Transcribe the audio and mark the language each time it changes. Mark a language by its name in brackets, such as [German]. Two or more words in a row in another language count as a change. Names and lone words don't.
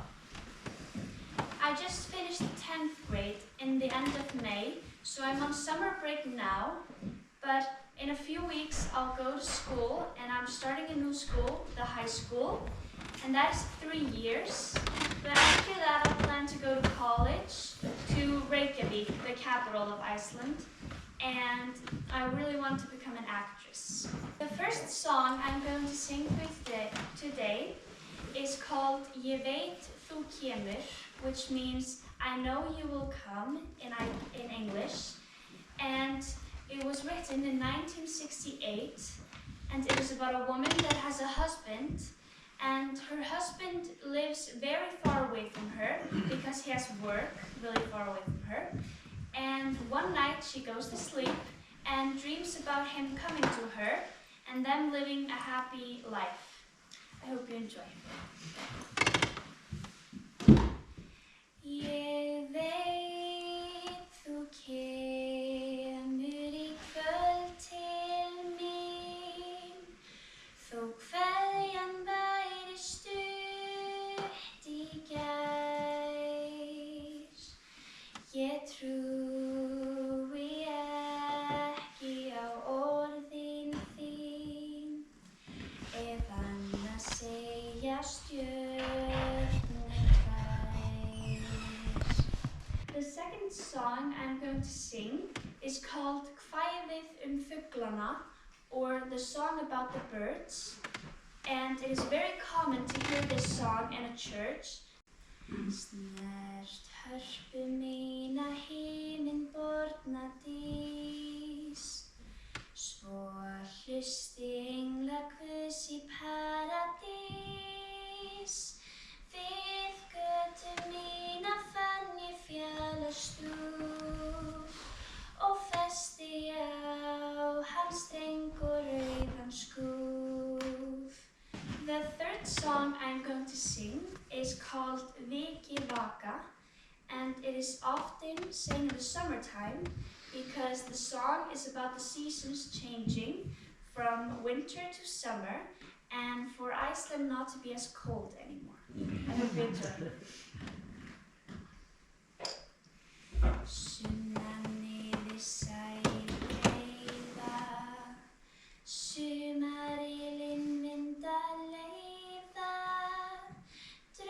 [English] I just finished 10th grade in the end of May, so I'm on summer break now, but in a few weeks I'll go to school, and I'm starting a new school, the high school, and that's 3 years. But after that I plan to go to college, to Reykjavik, the capital of Iceland, and I really want to become an actress. The first song I'm going to sing today is called Ég veit þú kemur, which means I know you will come in English, and it was written in 1968, and it is about a woman that has a husband, and her husband lives very far away from her because he has work really far away from her, and one night she goes to sleep and dreams about him coming to her and them living a happy life. I hope you enjoy. [Icelandic] Ég veit þú kemur í kvöld til mín, þó kveðjan væri stutt í gær. Ég trúi ekki á orðin þín, ef annað segja stjörnur tvær. [English] The second song I'm going to sing is called Kvæðið fuglana, or the song about the birds, and it is very common to hear this song in a church. [Icelandic] Snert hörpu mína himinborna dís, svo hlusti engla Guðs í paradís. Við götu mína fann ég fjallastrúð og festi á hans streng og rauðan skúf. [English] The third song I'm going to sing is called Vikivaka, and it is often sung in the summertime because the song is about the seasons changing from winter to summer, and for Iceland not to be as cold anymore. I hope you enjoy. [Icelandic] Sunnan yfir sæl heiða, sumarilinn vind að leiða,